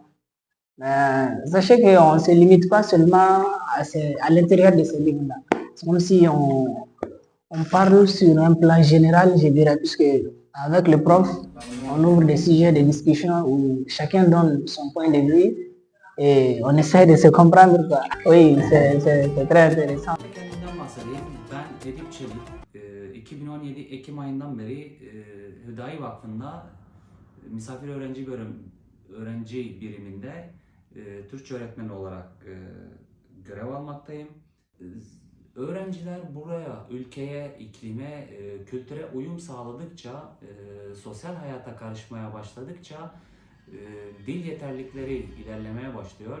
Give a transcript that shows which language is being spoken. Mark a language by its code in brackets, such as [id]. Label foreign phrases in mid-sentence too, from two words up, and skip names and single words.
[fr] Mais sachez qu'on ne se limite pas seulement à l'intérieur de ces livres-là. C'est comme si on parle sur un plan général, je dirais, puisque avec le prof, on ouvre des sujets de discussion où chacun donne son point de vue et on essaie de se comprendre, quoi. Oui, c'est très intéressant. [tr] Kendimden bahsedeyim. Ben Edip Çelik. 2017 Ekim ayından beri Hüdayi Vakfı'nda misafir öğrenci biriminde Türkçe öğretmeni olarak görev almaktayım. Öğrenciler buraya, ülkeye, iklime, kültüre uyum sağladıkça, sosyal hayata karışmaya başladıkça dil yeterlilikleri ilerlemeye başlıyor.